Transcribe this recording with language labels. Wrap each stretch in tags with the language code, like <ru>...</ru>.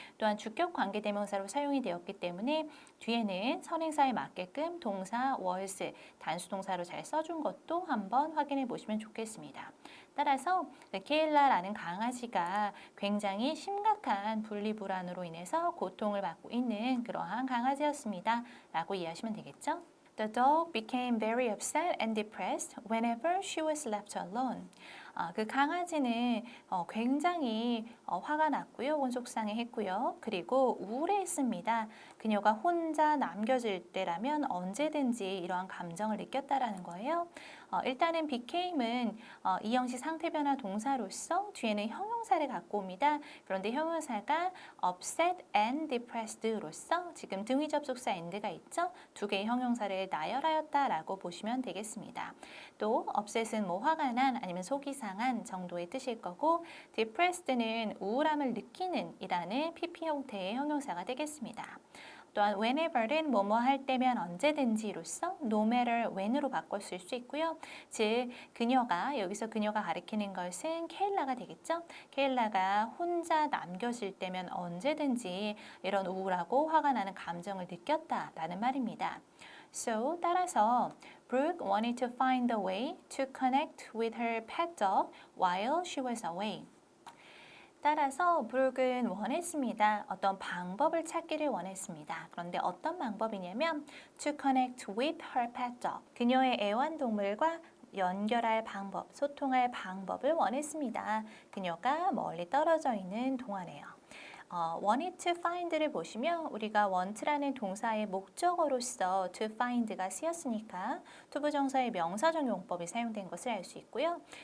<ko>또한 주격 관계대명사로 사용이 되었기 때문에 뒤에는 선행사에 맞게끔 동사 was 단수 동사로 잘 써준 것도 한번 확인해 보시면 좋겠습니다. 따라서 케일라라는 강아지가 굉장히 심각한 분리불안으로 인해서 고통을 받고 있는 그러한 강아지였습니다. 라고 이해하시면 되겠죠?</ko> <en>The dog became very upset and depressed whenever she was left alone.</en> <ko>그 강아지는 굉장히 화가 났고요. 혹은 속상해했고요. 그리고 우울해했습니다. 그녀가 혼자 남겨질 때라면 언제든지 이러한 감정을 느꼈다라는 거예요. 일단은 became은 이 형식 상태 변화 동사로서 뒤에는 형용사를 갖고 옵니다. 그런데 형용사가</ko> <en>upset and depressed</en> <ko>로서 지금 등위 접속사 and가 있죠. 두 개의 형용사를 나열하였다라고 보시면 되겠습니다. 또 upset은 뭐 화가 난 아니면 속이 상한 정도의 뜻일 거고 depressed는 우울함을 느끼는 이라는 PP 형태의 형용사가 되겠습니다. 또한 whenever는 뭐뭐 할 때면 언제든지로서</ko> <en>no matter when</en> <ko>으로 바꿨을 수 있고요. 즉 그녀가 여기서 그녀가 가리키는 것은 케일라가 되겠죠. 케일라가 혼자 남겨질 때면 언제든지 이런 우울하고 화가 나는 감정을 느꼈다라는 말입니다.</ko> <en>So</en> <ko>따라서</ko> <en>Brooke wanted to find a way to connect with her pet dog while she was away.</en> <ko>따라서 브룩은 원했습니다. 어떤 방법을 찾기를 원했습니다. 그런데 어떤 방법이냐면</ko> <en>to connect with her pet dog.</en> <ko>그녀의 애완동물과 연결할 방법, 소통할 방법을 원했습니다. 그녀가 멀리 떨어져 있는 동안에요.</ko> <en>wanted to find</en> <ko>를 보시면 우리가 want라는 동사의 목적어로서 to find가 쓰였으니까 투부정사의 명사적 용법이 사용된 것을 알 수 있고요.</ko>